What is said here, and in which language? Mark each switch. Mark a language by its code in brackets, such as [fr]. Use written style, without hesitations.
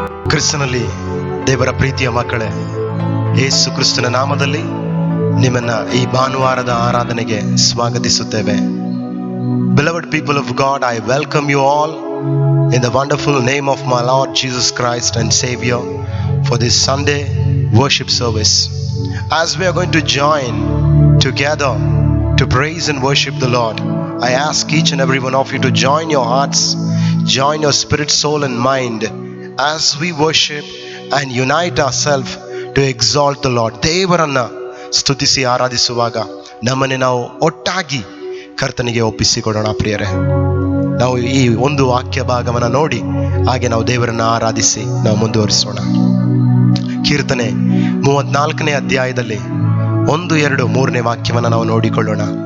[kn] ಕ್ರಿಸ್ತನಲ್ಲಿ ದೇವರ ಪ್ರೀತಿಯ ಮಕ್ಕಳೇ, ಯೇಸು ಕ್ರಿಸ್ತನ ನಾಮದಲ್ಲಿ ನಿಮ್ಮನ್ನ ಈ ಭಾನುವಾರದ ಆರಾಧನೆಗೆ ಸ್ವಾಗತಿಸುತ್ತೇವೆ. [en] Beloved people of God, I welcome you all in the wonderful name of my Lord Jesus Christ and Savior for this Sunday worship service. As we are going to join together to praise and worship the Lord, I ask each and every one of you to join your hearts, join your spirit, soul and mind as we worship and unite ourselves to exalt the Lord. [kn] ದೇವರನ್ನ ಸ್ತುತಿಸಿ ಆರಾಧಿಸುವಾಗ ನಮ್ಮನ್ನೇ ನಾವು ಒಟ್ಟಾಗಿ ಕರ್ತನಿಗೆ ಒಪ್ಪಿಸಿಕೊಡೋಣ. ಪ್ರಿಯರೇ, ನಾವು ಈ ಒಂದು ವಾಕ್ಯ ಭಾಗವನ್ನು ನೋಡಿ ಹಾಗೆ ನಾವು ದೇವರನ್ನ ಆರಾಧಿಸಿ ನಾವು ಮುಂದುವರಿಸೋಣ. ಕೀರ್ತನೆ 34ನೇ ಅಧ್ಯಾಯದಲ್ಲಿ 1, 2, 3ನೇ ವಾಕ್ಯವನ್ನು ನಾವು ನೋಡಿಕೊಳ್ಳೋಣ.